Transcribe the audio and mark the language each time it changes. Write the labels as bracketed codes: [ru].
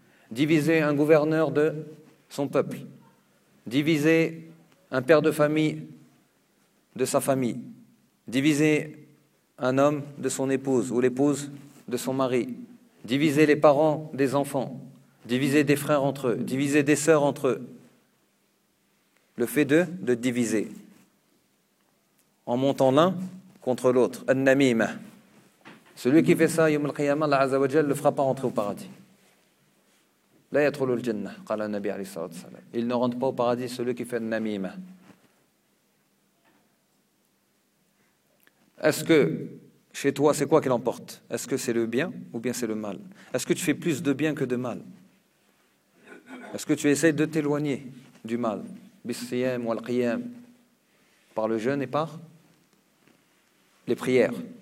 [fr] Diviser un gouverneur de son peuple, diviser un père de famille de sa famille, diviser un homme de son épouse ou l'épouse de son mari, diviser les parents des enfants, diviser des frères entre eux, diviser des sœurs entre eux. Le fait de diviser en montant l'un contre l'autre. An-namima. Celui qui fait ça, yom al-qiyama, [ar] Allah azza wa jalla [fr] le fera pas rentrer au paradis. [ar] لا يدخل الجنة قال النبي عليه الصلاة والسلام. [fr] Il ne rentre pas au paradis celui qui fait une namima. Est-ce que chez toi c'est quoi qui l'emporte? Est-ce que c'est le bien ou bien c'est le mal? Est-ce que tu fais plus de bien que de mal? Est-ce que tu essaies de t'éloigner du mal [ar] بالصيام والقيام, [fr] par le jeûne et par les prières?